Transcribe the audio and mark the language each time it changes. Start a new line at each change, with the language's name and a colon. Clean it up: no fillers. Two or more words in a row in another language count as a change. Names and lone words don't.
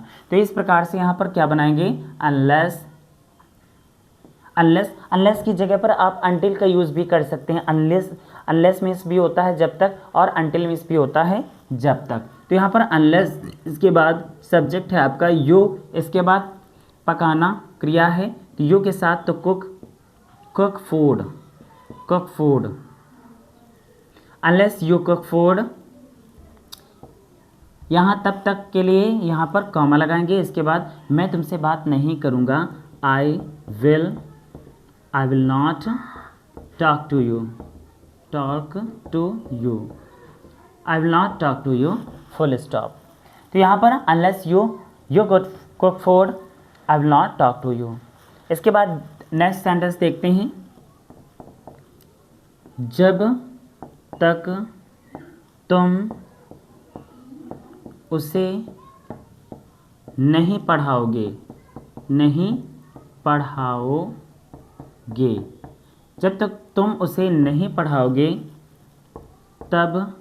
Hindi: तो इस प्रकार से यहाँ पर क्या बनाएंगे? अनलेस की जगह पर आप अनटिल का यूज़ भी कर सकते हैं।
English: Unless means
Hindi: भी होता है जब तक, और
English: until means
Hindi: भी होता है जब तक। तो यहाँ पर अनलेस, इसके बाद सब्जेक्ट है आपका यू, इसके बाद पकाना क्रिया है, तो यू के साथ तो कुक,
English: cook food, cook food. Unless you cook food,
Hindi: यहाँ तब तक के लिए यहाँ पर कॉमा लगाएंगे। इसके बाद मैं तुमसे बात नहीं करूँगा,
English: I will not talk to you, I will not talk to you, full stop।
Hindi: तो यहाँ पर
English: unless you cook food, I will not talk to you।
Hindi: इसके बाद नेक्स्ट सेंटेंस देखते हैं, जब तक तुम उसे नहीं पढ़ाओगे, जब तक तुम उसे नहीं पढ़ाओगे तब